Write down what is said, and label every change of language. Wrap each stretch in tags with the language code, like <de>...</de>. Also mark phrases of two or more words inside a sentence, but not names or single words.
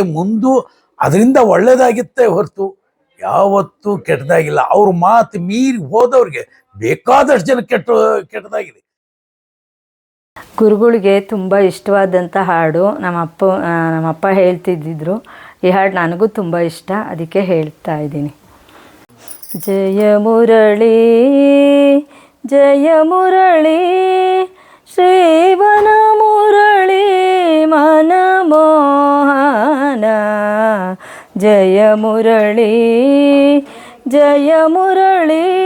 <kn>ಮುಂದೂ ಅದರಿಂದ ಒಳ್ಳೇದಾಗಿತ್ತೆ ಹೊರತು ಯಾವತ್ತೂ ಕೆಟ್ಟದಾಗಿಲ್ಲ. ಅವ್ರ ಮಾತು ಮೀರಿ ಹೋದವ್ರಿಗೆ ಬೇಕಾದಷ್ಟು ಜನ ಕೆಟ್ಟದಾಗಿದೆ. ಗುರುಗಳಿಗೆ ತುಂಬ ಇಷ್ಟವಾದಂಥ ಹಾಡು ನಮ್ಮಪ್ಪ ಹೇಳ್ತಿದ್ದಿದ್ರು. ಈ ಹಾಡು ನನಗೂ ತುಂಬ ಇಷ್ಟ, ಅದಕ್ಕೆ ಹೇಳ್ತಾ ಇದ್ದೀನಿ. ಜಯ ಮುರಳಿ ಜಯ ಮುರಳಿ ಶ್ರೀವನ ಮುರಳಿ ಮನಮೋಹನ ಜಯ ಮುರಳಿ ಜಯ ಮುರಳಿ</kn>